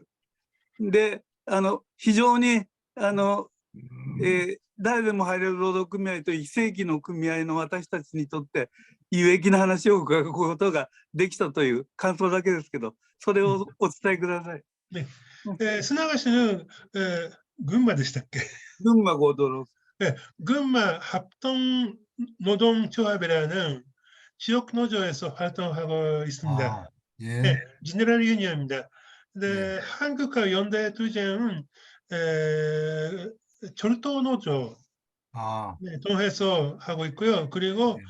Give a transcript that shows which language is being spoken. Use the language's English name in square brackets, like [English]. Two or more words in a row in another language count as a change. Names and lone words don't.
[Japanese] で、非常に誰でも入れる労働組合と非正規の組合の私たちにとって有益な話を伺うことができたという感想だけですけど、それをお伝えください。須永씨는群馬でしたっけ？群馬合同労組。 [Korean] 群馬 합동노동조합이라는 지역 노조에서 활동하고 있습니다. 예. 제너럴 유니언입니다. 근데 한국과 연대 투쟁은 철도 노조 통해서 하고 있고요.